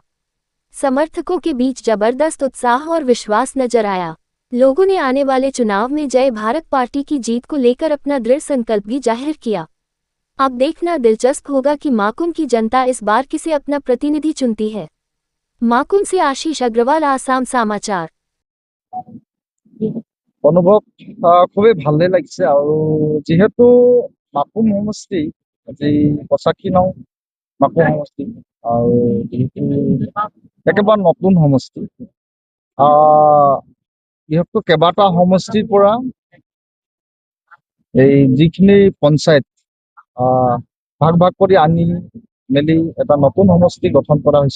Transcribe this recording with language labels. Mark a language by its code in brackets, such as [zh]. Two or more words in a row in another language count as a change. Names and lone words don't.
[hi] समर्थकों के बीच जबरदस्त उत्साह और विश्वास नजर आया। लोगों ने आने वाले चुनाव में जय भारत पार्टी की जीत को लेकर अपना दृढ़ संकल्प भी जाहिर किया। अब देखना दिलचस्प होगा कि माकुम की जनता इस बार किसे अपना प्रतिनिधि चुनती है। माकुम से आशीष अग्रवाल, आसाम समाचार। [as] অনুভৱ খুবই ভালে লাগিছে আৰু যেহেতু মাকুম সমষ্টি আজি 85 নং মাকুম সমষ্টি আৰু যেহেতু একেবাৰে নতুন সমষ্টি যিহেতু কেইবাটা সমষ্টিৰ পৰা এই যিখিনি পঞ্চায়ত ভাগ ভাগ কৰি আনি মেলি এটা নতুন সমষ্টি গঠন কৰা হৈছে।